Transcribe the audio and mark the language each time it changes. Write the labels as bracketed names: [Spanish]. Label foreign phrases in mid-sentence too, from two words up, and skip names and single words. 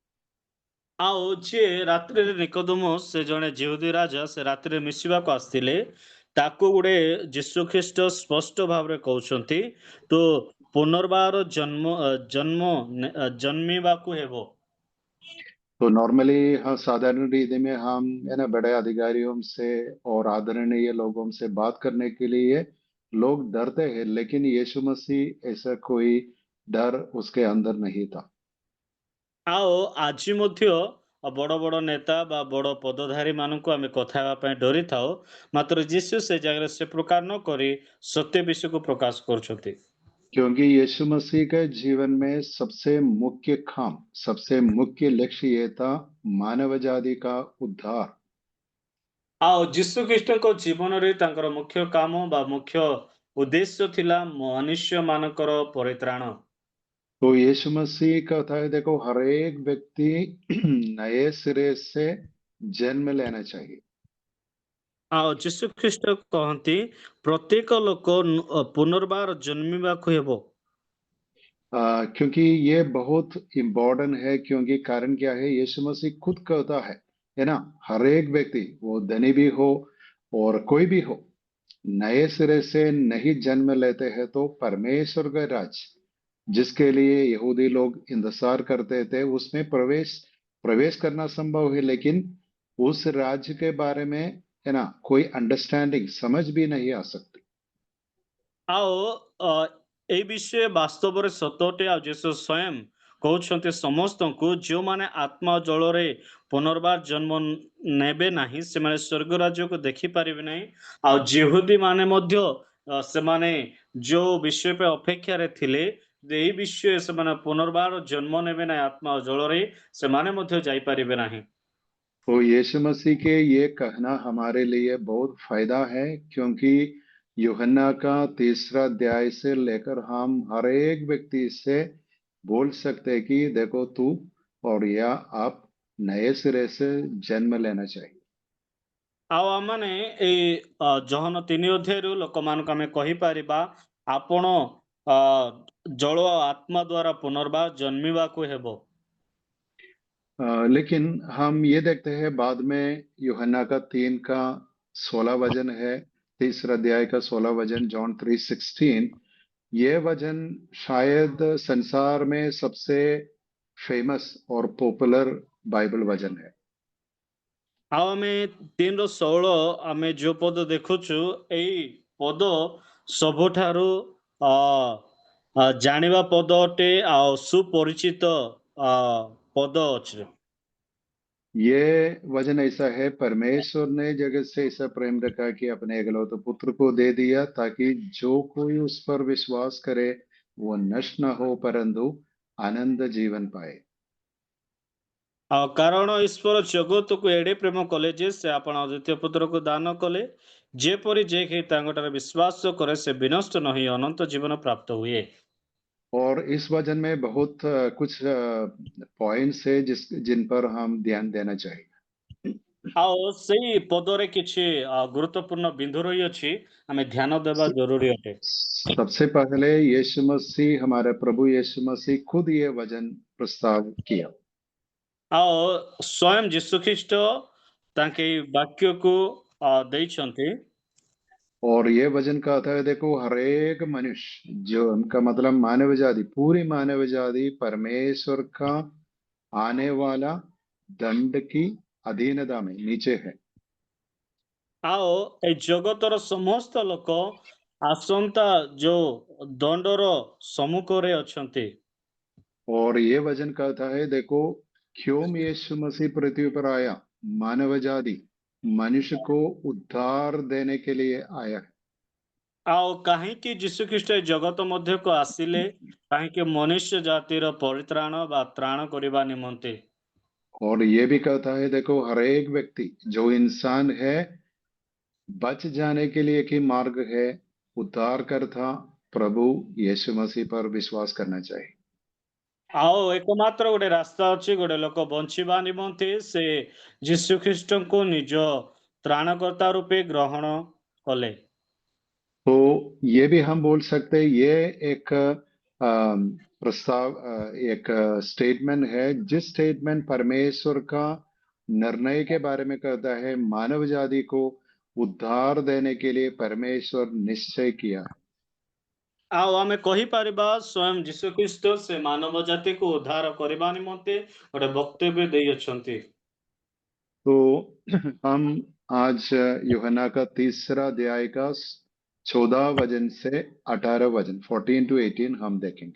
[Odia] ଆଉ ଯିଏ ରାତ୍ରିରେ ନିକୋଦମସ୍ ସେ ଜଣେ ଯିହୁଦୀ ରାଜା, ସେ ରାତ୍ରିରେ ମିଶିବାକୁ ଆସିଥିଲେ, ତାକୁ ଗୋଟେ ଯୀଶୁ ଖ୍ରୀଷ୍ଟ ସ୍ପଷ୍ଟ ଭାବରେ କହୁଛନ୍ତି ତୁ ପୁନର୍ବାର ଜନ୍ମିବାକୁ ହେବ। [Hindi] तो नॉर्मली हाँ, साधारण रीति में हम है ना बड़े अधिकारियों से और आदरणीय लोगों से बात करने के लिए लोग डरते हैं, लेकिन यीशु मसीह ऐसा कोई डर उसके अंदर नहीं था। [Odia] ଆଉ ଆଜି ମଧ୍ୟ ବଡ ବଡ ନେତା ବା ବଡ ପଦଧାରୀ ମାନଙ୍କୁ ଆମେ କଥା ହେବା ପାଇଁ ଡରିଥାଉ, ମାତ୍ର ଯୀଶୁ ସେ ଜାଗାରେ ସେ ପ୍ରକାର ନ କରି ସତ୍ୟ ବିଷୟକୁ ପ୍ରକାଶ କରୁଛନ୍ତି। [Hindi] क्योंकि यीशु मसीह के जीवन में सबसे मुख्य काम, सबसे मुख्य लक्ष्य ये था मानव जाति का उद्धार। [Odia] ଆଉ ଯୀଶୁ ଖ୍ରୀଷ୍ଟଙ୍କ ଜୀବନରେ ତାଙ୍କର ମୁଖ୍ୟ କାମ ବା ମୁଖ୍ୟ ଉଦ୍ଦେଶ୍ୟ ଥିଲା ମନୁଷ୍ୟ ମାନଙ୍କର ପରିତ୍ରାଣ। [Hindi] तो यीशु मसीह का था है, देखो हर एक व्यक्ति नए सिरे से जन्म लेना चाहिए। [Odia] ଆଉ ଯୀଶୁ ଖ୍ରୀଷ୍ଟ କହନ୍ତି ପ୍ରତ୍ୟେକ ଲୋକ ପୁନର୍ବାର ଜନ୍ମିବାକୁ ହେବ। [Hindi] क्योंकि ये बहुत इम्पोर्टेंट है, क्योंकि कारण क्या है, यीशु मसीह खुद कहता है ना, हर एक व्यक्ति वो धनी भी हो और कोई भी हो, नए सिरे से नहीं जन्म लेते हैं तो परमेश्वर का राज जिसके लिए यहूदी लोग इंतजार करते थे उसमें प्रवेश प्रवेश करना संभव है, लेकिन उस राज्य के बारे में है ना कोई अंडरस्टैंडिंग, समझ भी नहीं आ सकती। [Odia] ଆଉ ଏଇ ବିଷୟ ବାସ୍ତବରେ ସତଟେ। ଆଉ ଯୀଶୁ ସ୍ୱୟଂ କହୁଛନ୍ତି ସମସ୍ତଙ୍କୁ ଯେଉଁମାନେ ଆତ୍ମା ଜଳରେ ପୁନର୍ବାର ଜନ୍ମ ନେବେ ନାହିଁ ସେମାନେ ସ୍ୱର୍ଗ ରାଜ୍ୟକୁ ଦେଖିପାରିବେ ନାହିଁ। ଆଉ ଯିହୁଦୀ ମାନେ ମଧ୍ୟ ସେମାନେ ଯୋଉ ବିଷୟ ପାଇଁ ଅପେକ୍ଷାରେ ଥିଲେ ଏହି ବିଶ୍ୱରେ ସେମାନେ ପୁନର୍ବାର ଜନ୍ମ ନେବେ ନାହିଁ ଆତ୍ମା ଓ ଜଳରେ ସେମାନେ ମଧ୍ୟ ଯାଇପାରିବେ ନାହିଁ। [Hindi] तो यीशु मसीह के ये कहना हमारे लिए बहुत फायदा है, क्योंकि यूहन्ना का 3रा अध्याय से लेकर हम हर एक व्यक्ति से बोल सकते हैं कि देखो तू और या आप नए सिरे से जन्म लेना चाहिए। [Odia] ଆଉ ଆମମାନେ ଏଇ ଜହନ 3 ଅଧ୍ୟାୟରୁ ଲୋକମାନଙ୍କୁ ଆମେ କହିପାରିବା ଆପଣ ଅ, ଜଳ ଓ ଆତ୍ମା ଦ୍ୱାରା ପୁନର୍ବାର ଜନ୍ମିବାକୁ ହେବ। [Hindi] लेकिन हम ये देखते हैं बाद में यूहन्ना का 3 का 16 वचन है, 3रा अध्याय का 16 वचन, जॉन 3:16। ये वचन शायद संसार में सबसे फेमस और पॉपुलर बाइबल वचन है। [Odia] ଆଉ ଆମେ 3ର 16 ଆମେ ଯୋଉ ପଦ ଦେଖୁଛୁ ଏଇ ପଦ ସବୁଠାରୁ ଅ, ଜାଣିବା ପଦ ଅଟେ ଆଉ ସୁପରିଚିତ ଅ, ପଦ ଅଛି। [Hindi] ये वचन ऐसा है, परमेश्वर ने जगत से ऐसा प्रेम रखा कि अपने एकलौते पुत्र को दे दिया, ताकि जो कोई उस पर विश्वास करे वो नष्ट न हो परंतु आनंद जीवन पाए। [Odia] ଆଉ କାରଣ ଈଶ୍ୱର ଜଗତକୁ ଏଡ଼େ ପ୍ରେମ କଲେ ଯେ ସେ ଆପଣ ଦ୍ୱିତୀୟ ପୁତ୍ରକୁ ଦାନ कले ଯେପରି ଯେ କେହି ତାଙ୍କଠାରେ ବିଶ୍ୱାସ କରେ ସେ ବିନଷ୍ଟ ନ ହୋଇ ଅନନ୍ତ ଜୀବନ ପ୍ରାପ୍ତ ହୁଏ। [Hindi] और इस वचन में बहुत कुछ पॉइंट्स है जिन पर हम ध्यान देना चाहिए। [Odia] ଆଉ ସେଇ ପଦରେ କିଛି ଗୁରୁତ୍ୱପୂର୍ଣ୍ଣ ବିନ୍ଦୁ ରହିଅଛି ଆମେ ଧ୍ୟାନ ଦେବା ଜରୁରୀ ଅଟେ। [Hindi] सबसे पहले यीशु मसीह, हमारे प्रभु यीशु मसीह खुद ये वचन प्रस्ताव किया। [Odia] ଆଉ ସ୍ୱୟं ଯୀଶୁଖ୍ରୀଷ୍ଟ ତାଙ୍କେ ଏଇ ବାକ୍ୟକୁ ଦେଇଛନ୍ତି। [Hindi] और ये वचन कहता है, देखो हर एक मनुष्य, जो उनका मतलब मानव जाति, पूरी मानव जाति परमेश्वर का आने वाला दंड की अधीनता में नीचे है। [Odia] ଆଉ ଏଇ ଜଗତର ସମସ୍ତ ଲୋକ ଆସନ୍ତା ଯୋଉ ଦଣ୍ଡର ସମ୍ମୁଖରେ ଅଛନ୍ତି। [Hindi] और ये वचन कहता है, देखो क्यों यीशु मसीह पृथ्वी पर आया, मानव जाति मनुष्य को उद्धार देने के लिए आया है। [Odia] ଆଉ କାହିଁକି ଯୀଶୁଖ୍ରୀଷ୍ଟ ଏ ଜଗତ ମଧ୍ୟକୁ ଆସିଲେ କାହିଁକି ମନୁଷ୍ୟ ଜାତିର ପରିତ୍ରାଣ ବା ତ୍ରାଣ କରିବା ନିମନ୍ତେ। [Hindi] और ये भी कहता है, देखो हर एक व्यक्ति जो इंसान है बच जाने के लिए की मार्ग है, उद्धार करता प्रभु यीशु मसीह पर विश्वास करना चाहिए। [Odia] ଆଉ एकमात्र ଗୋଟେ ରାସ୍ତା ଅଛି ଗୋଟେ ଲୋକ ବଞ୍ଚିବା ନିମନ୍ତେ ସେ ଯୀଶୁଖ୍ରୀଷ୍ଟଙ୍କୁ ନିଜ ତ୍ରାଣକର୍ତ୍ତା ରୂପେ ଗ୍ରହଣ କଲେ। [Hindi] तो ये भी हम बोल सकते हैं, ये एक प्रस्ताव, एक स्टेटमेंट है, जिस स्टेटमेंट परमेश्वर का निर्णय के बारे में कहता है, मानव जाति को उद्धार देने के लिए परमेश्वर निश्चय किया है। [Odia] ଆଉ ଆମେ କହିପାରିବା ସ୍ୱୟଂ ଯୀଶୁଖ୍ରୀଷ୍ଟ ସେ ମାନବ ଜାତିକୁ ଉଦ୍ଧାର କରିବା ନିମନ୍ତେ ଗୋଟେ ବକ୍ତବ୍ୟ ଦେଇଅଛନ୍ତି। [Hindi] तो हम आज यूहन्ना का 3रा अध्याय का 14 वचन से 18 वचन, 14 to 18 हम देखेंगे।